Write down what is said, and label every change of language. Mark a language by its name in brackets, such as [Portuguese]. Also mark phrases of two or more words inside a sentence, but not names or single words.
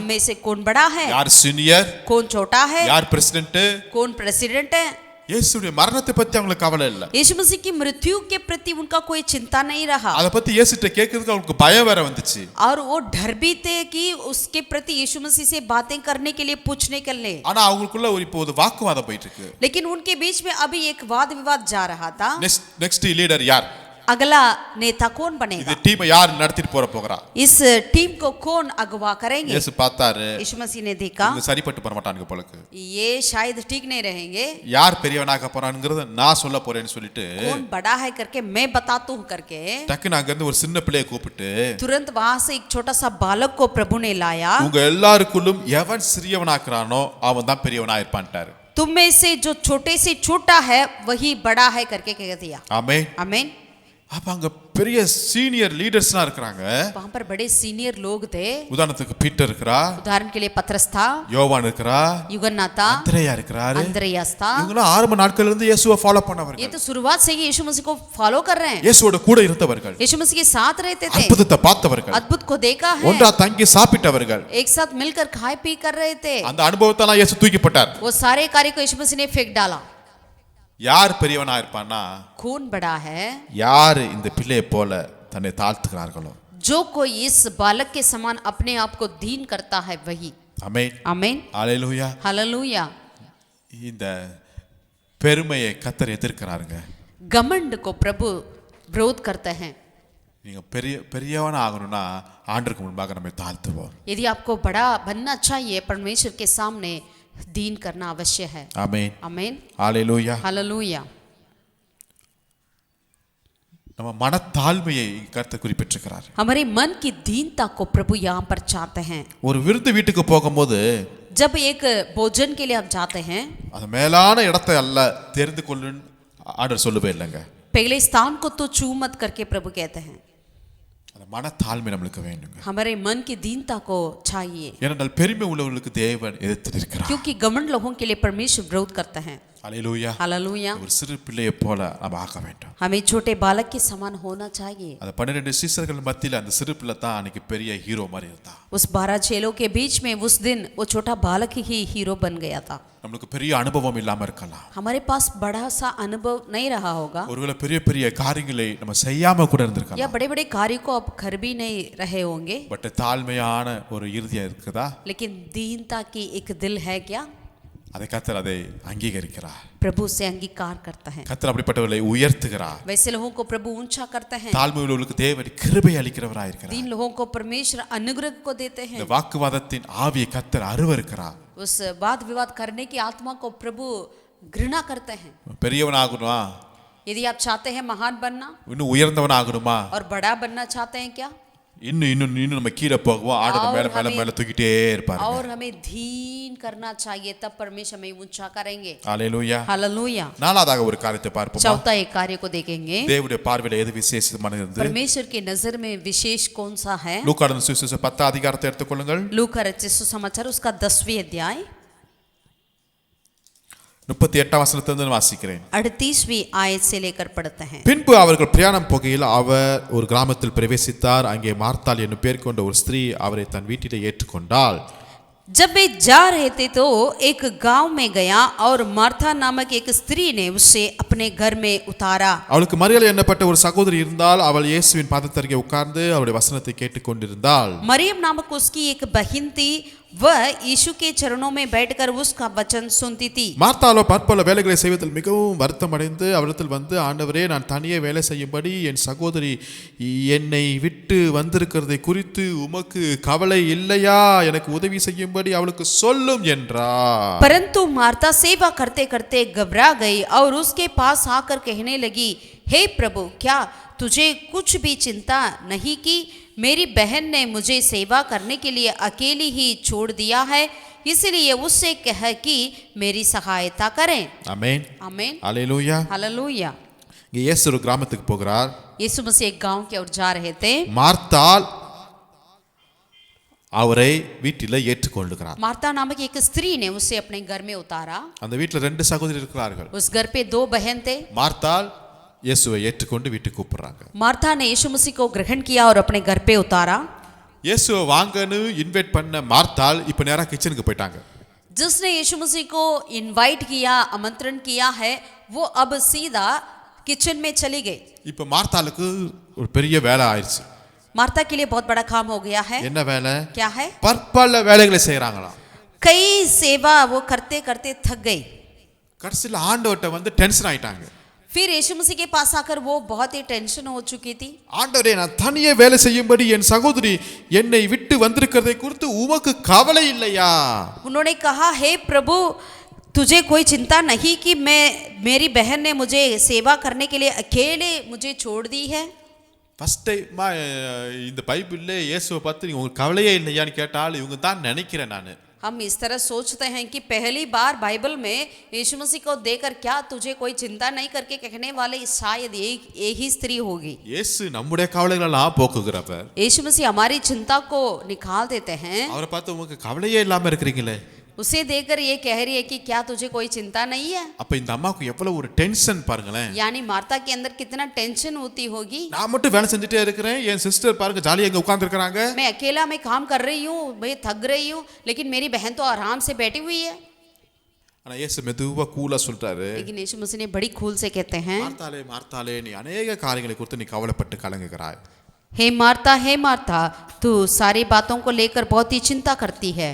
[Hindi] हम में से कौन बड़ा है, [Tamil] யார் சீனியர், [Hindi] कौन छोटा है, [Tamil] யார் பிரசிடென்ட். [Hindi] कौन प्रेसिडेंट है. [Tamil] இயேசுடைய மரணத்தை பத்தி அவங்களுக்கு கவலை இல்ல. [Hindi] यीशु मसीह की मृत्यु के प्रति उनका कोई चिंता नहीं रहा, [Tamil] அத பத்தி இயேசுட்ட கேக்குறதுக்கு அவங்களுக்கு பயம் வேற வந்துச்சு. [Hindi] और वो डर भी थे कि उसके प्रति यीशु मसीह से बातें करने के लिए, पूछने के लिए. [Tamil] ஆனா அவங்களுக்குள்ள இப்போ ஒரு வாக்குவாதம் போயிட்டு இருக்கு. [Hindi] लेकिन उनके बीच में अभी एक वाद विवाद जा रहा था. [English] next leader [Tamil] யார், [Hindi] अगला नेता कौन [Tamil] இது [Hindi] बनेगा, [Tamil] டீமை யார் நடத்திட்டு போறா. [Hindi] इस टीम को कौन अगवा करेंगे. [Tamil] இயேசு பார்த்தாரு, [Hindi] यीशु मसीह ने देखा [Tamil] இவங்க சரிப்பட்டு வர மாட்டானுங்க போலக்கு. [Hindi] ये शायद ठीक नहीं रहेंगे, [Tamil] யார் பெரியவனாக போறானுங்கறத நான் சொல்ல போறேன்னு சொல்லிட்டு [Hindi] कौन बड़ा है करके मैं बताता हूँ करके [Tamil] டக்குனு அங்க இருந்து ஒரு சின்ன பிள்ளையை கூப்பிட்டு [Hindi] तुरंत वहां से एक छोटा सा बालक को प्रभु ने लाया. [Tamil] உங்க எல்லாருக்குள்ளும் எவன் சிறியவனாக்குறானோ அவன் தான் பெரியவனா இருப்பான்ட்டாரு. [Hindi] तुम में से जो छोटे से छोटा है वही बड़ा है करके कह दिया. [Tamil] ஆமென். [Hindi] आमीन. [Tamil] அப்ப அங்க பெரிய [English] senior leaders [Tamil] இருக்காங்க. [Hindi] वहां पर बड़े सीनियर लोग थे. [Tamil] உதாரணத்துக்கு பீட்டர் இருக்கறா, [Hindi] उदाहरण के लिए पतरस था, [Tamil] யோவான் இருக்கறா, [Hindi] यूहन्ना था, [Tamil] அந்திரேயா இருக்கறாரு. [Hindi] अंद्रयास था. [Tamil] இவங்க ஆரம்ப நாட்கள்ல இருந்து இயேசுவை ஃபாலோ [Hindi] ये [Tamil] பண்ணவர்கள், [Hindi] तो शुरुआत से ही यीशु मसीह को फॉलो कर रहे हैं, [Tamil] இயேசுவோட கூட இருந்தவர்கள், [Hindi] यीशु मसीह के साथ रहते थे, [Tamil] அற்புதத்தை பார்த்தவர்கள், [Hindi] अद्भुत को देखा है, [Tamil] ஒன்றா தங்கி சாப்பிட்டவர்கள். [Hindi] एक साथ मिलकर खाए पी कर रहे थे. [Tamil] அந்த அனுபவத்தால இயேசு தூக்கி போட்டார். [Hindi] वो सारे कार्य को यीशु मसीह ने फेंक डाला. [Tamil] யார் பெரியவனா இருப்பான்னா, [Hindi] कौन बड़ा है, [Tamil] யார் இந்த பிள்ளையை போல தன்னை தாழ்த்துகிறார்களோ. [Hindi] जो कोई इस बालक के समान अपने आप को दीन करता है वही. [Tamil] ஆமென். [Hindi] आमीन. [Tamil] அல்லேலூயா. [Hindi] हालेलुया. [Tamil] இந்த பெருமையை கர்த்தர் எதிர்க்கிறாருங்க. [Hindi] घमंड को प्रभु विरोध करते हैं. [Tamil] நீங்க பெரியவனா ஆகணும்னா ஆண்டவருக்கு முன்பாக நம்ம தாழ்த்துவோம். [Hindi] यदि आपको बड़ा बनना चाहिए, परमेश्वर के सामने दीन करना अवश्य है. [Tamil] ஆமென். [Hindi] आमीन. [Tamil] அல்லேலூயா. [Hindi] हालेलुया. [Tamil] நம்ம மனத்தாழ்மையை கர்த்தர் குறிப்பிட்டிருக்கிறார். [Hindi] हमारे मन की दीनता को प्रभु यहाँ पर चाहते हैं. [Tamil] ஒரு விருந்து வீட்டுக்கு போகும்போது [Hindi] जब एक भोजन के लिए हम जाते हैं, [Tamil] அது மேலான இடத்தை அல்ல தெரிந்து கொள்ளுன்னு ஆண்டவர் சொல்லவே இல்லைங்க. [Hindi] पहले स्थान को तो छू मत करके प्रभु कहते हैं. [Tamil] அந்த மனத்தாழ்மை நம்மளுக்கு வேண்டுங்க. [Hindi] हमारे मन की दीनता को चाहिए, [Tamil] ஏனென்றால் பெருமை உள்ளவர்களுக்கு தேவன் எதிர்த்து நிற்கிறார். [Hindi] क्योंकि घमंड लोगों के लिए परमेश्वर विरोध करते हैं. [Tamil] அல்லேலூயா. [Hindi] हालेलुया। [Tamil] ஒரு சிறு பிள்ளையை போல நாம் ஆக வேண்டும். [Hindi] हमें छोटे बालक के समान होना चाहिए। [Tamil] அந்த 12 சீசர்கள் மத்தியில் அந்த சிறு பிள்ளை தான் அன்னைக்கு பெரிய ஹீரோ மாதிரி இருந்தான். [Hindi] उस 12 चेलों के बीच में उस दिन वो छोटा बालक ही हीरो बन गया था। [Tamil] நமக்கு பெரிய அனுபவம் இல்லாம இருக்கலாம். [Hindi] हमारे पास बड़ा सा अनुभव नहीं रहा होगा, [Tamil] ஒருவேளை பெரிய பெரிய காரியங்களை நம்ம செய்யாம கூட இருந்திருக்கலாம். [Hindi] या बड़े बड़े कार्य को आप कर भी नहीं रहे होंगे, [Tamil] பட் தாழ்மையான ஒரு இருதயம் இருக்குதா? [Hindi] लेकिन दीनता की एक दिल है क्या? [Tamil] அதை கர்த்தர் அதை அங்கீகரிக்கிறார். [Hindi] प्रभु से अंगीकार करता है। [Tamil] கர்த்தர் அப்படிப்பட்டவர்களை உயர்த்துகிறார். [Hindi] वैसे लोगों को प्रभु ऊंचा करता है। [Tamil] தாழ்மை உள்ளவர்களுக்கு தேவன் கிருபை அளிக்கிறவராய் இருக்கிறார். [Hindi] दीन लोगों को परमेश्वर अनुग्रह को देते हैं। [Tamil] இந்த வாக்குவாதத்தின் ஆவியை கர்த்தர் அருவருக்கிறார். [Hindi] उस वाद विवाद करने की आत्मा को प्रभु घृणा करते हैं। [Tamil] பெரியவன் ஆகணுமா? [Hindi] यदि आप चाहते हैं महान बनना [Tamil] இன்னும் உயர்ந்தவன் ஆகணுமா? [Hindi] और बड़ा बनना चाहते हैं क्या? [Tamil] இன்னும் நம்ம கீழே போகுவோம். ஆண்டவர் மேல மேல மேல தூக்கிட்டே இருப்பார். [Hindi] और हमें दीन करना चाहिए, तब परमेश्वर हमें ऊंचा करेंगे। [Tamil] அல்லேலூயா. [Hindi] हालेलुया। [Tamil] நாலாவதாக ஒரு காரியத்தை பார்ப்போம். [Hindi] चौथा एक कार्य को देखेंगे। [Tamil] தேவனுடைய பார்வையில எது விசேஷமானது? [Hindi] परमेश्वर की नजर में विशेष कौन सा है? [Tamil] லூக்கான சுவிசேஷம் 10 அதிகாரத்தை எடுத்துக்கொள்ளுங்கள். [Hindi] लूका रचित सुसमाचार उसका 10वीं अध्याय [Tamil] 38 வசனத்திலிருந்து வாசிக்கிறேன். [Hindi] 38वीं आयत से लेकर पढ़ते हैं। [Tamil] பின்பு அவர்கள் பிரயாணம் போகையில் அவர் ஒரு கிராமத்தில் பிரவேசித்தார். அங்கே மார்த்தாள் என்னும் பேர் கொண்ட ஒரு ஸ்திரீ அவரை தன் வீட்டிலே ஏற்றுக்கொண்டாள். [Hindi] जब वे जा रहे थे तो एक गांव में गया और मार्था नामक एक स्त्री ने उसे अपने घर में उतारा। [Tamil] அவளுக்கு மரியாள் என்னப்பட்ட ஒரு சகோதரி இருந்தால். அவள் இயேசுவின் பாதத்தருகே உட்கார்ந்து அவருடைய வசனத்தை கேட்டுக்கொண்டிருந்தாள். [Hindi] मरियम नामक उसकी एक बहन थी, वह यीशु के चरणों में बैठकर उसका वचन सुनती थी। [Tamil] மார்த்தாளோ பற்பல வேலைகளை செய்வதில் மிகவும் வருத்தம் அடைந்து அவரிடத்தில் வந்து, ஆண்டவரே, நான் தனியே வேலை செய்யும்படி என் சகோதரி என்னை விட்டு வந்திருக்கிறதை குறித்து உமக்கு கவலை இல்லையா? எனக்கு உதவி செய்யும்படி அவளுக்கு சொல்லும் என்றார். [Hindi] परंतु मार्था सेवा करते करते घबरा गई और उसके पास आकर कहने लगी, हे प्रभु, क्या तुझे कुछ भी चिंता नहीं की? मेरी बहन ने मुझे सेवा करने के लिए अकेली ही छोड़ दिया है, इसलिए उससे कह कि मेरी सहायता करें। [Tamil] ஆமென். [Hindi] आमीन। [Tamil] அல்லேலூயா. [Hindi] हालेलुया। [Tamil] இங்கே இயேசு ஒரு கிராமத்துக்கு போகிறார். [Hindi] यीशु मसीह एक गांव की ओर जा रहे थे। [Tamil] மார்த்தாள் அவரை வீட்டில் ஏற்றுக்கொள்ளுகிறார். [Hindi] मार्था नामक एक स्त्री ने उसे अपने घर में उतारा। [Tamil] அந்த வீட்டில் 2 சகோதரி இருக்கிறார்கள். [Hindi] उस घर पे 2 बहन थे। [Tamil] மார்த்தாள் இயேசுவை ஏற்றுக்கொண்டு வீட்டுக்கு கூப்பிடுறாங்க. [Hindi] मार्था ने यीशु मसीह को ग्रहण किया और अपने घर पे उतारा। [Tamil] இயேசுவை வாங்கன்னு இன்வைட் பண்ண மார்த்தாள் இப்போ நேரா கிச்சனுக்கு போயிட்டாங்க. [Hindi] जिसने यीशु मसीह को इनवाइट किया, आमंत्रण किया है, वो अब सीधा किचन में चली गई। [Tamil] இப்போ மார்த்தாளுக்கு ஒரு பெரிய வேலை ஆயிடுச்சு. [Hindi] मार्था के लिए बहुत बड़ा काम हो गया है। [Tamil] என்ன வேலை? [Hindi] क्या है? [Tamil] பற்பல வேலைகளை செய்யறாங்களாம். [Hindi] कई सेवा वो करते करते थक गई। [Tamil] கடைசியில் ஆண்டவர்ட்ட வந்து டென்ஷன் ஆயிட்டாங்க. [Hindi] फिर यीशु मसीह के पास आकर वो बहुत ही टेंशन हो चुकी थी। [Tamil] ஆண்டவரே, நான் தனியே வேலை செய்யும்படி என் சகோதரி என்னை விட்டு வந்திருக்கிறதை குறித்து உமக்கு கவலை இல்லையா? [Hindi] उन्होंने कहा, हे प्रभु, तुझे कोई चिंता नहीं कि मेरी बहन ने मुझे सेवा करने के लिए अकेले मुझे छोड़ दी है? [English] first time [Tamil] இந்த பைபிள்ல இயேசுவை பார்த்து உங்களுக்கு கவலையே இல்லையான்னு கேட்டால் இவங்க தான் நினைக்கிறேன் நான். [Hindi] हम इस तरह सोचते हैं कि पहली बार बाइबल में यीशु मसीह को देखकर क्या तुझे कोई चिंता नहीं करके कहने वाले शायद एक ही स्त्री होगी। [Tamil] இயேசு நம்முடைய கவலைகளெல்லாம் போக்குகிறவர். [Hindi] यीशु मसीह हमारी चिंता को निकाल देते हैं। [Tamil] அவரை பார்த்து உங்களுக்கு கவலையே இல்லாம இருக்கிறீங்களே. [Hindi] उसे देखकर ये कह रही है कि क्या तुझे कोई चिंता नहीं है? [Tamil] அப்ப இந்த அம்மாக்கு எவ்வளவு ஒரு டென்ஷன் பாருங்களேன். [Hindi] यानी मार्था के अंदर कितना टेंशन होती होगी। [Tamil] நான் மட்டும் வேலை செஞ்சுட்டே இருக்கிறேன், என் சிஸ்டர் பாருங்க ஜாலியா இங்க உட்கார்ந்து இருக்காங்க. [Hindi] मैं अकेला में काम कर रही हूँ, मैं थक रही हूँ, लेकिन मेरी बहन तो आराम से बैठी हुई है। [Tamil] ஆனா இயேசு மெதுவா கூலா சொல்றாரு, [Hindi] लेकिन यीशु मसीह ने बड़ी खूल से कहते हैं, [Tamil] மார்த்தாளே மார்த்தாளே, நீ अनेक காரியங்களை குறித்து நீ கவலைப்பட்டு கலங்குகிறாய். [Hindi] हे मार्था, तू सारी बातों को लेकर बहुत ही चिंता करती है,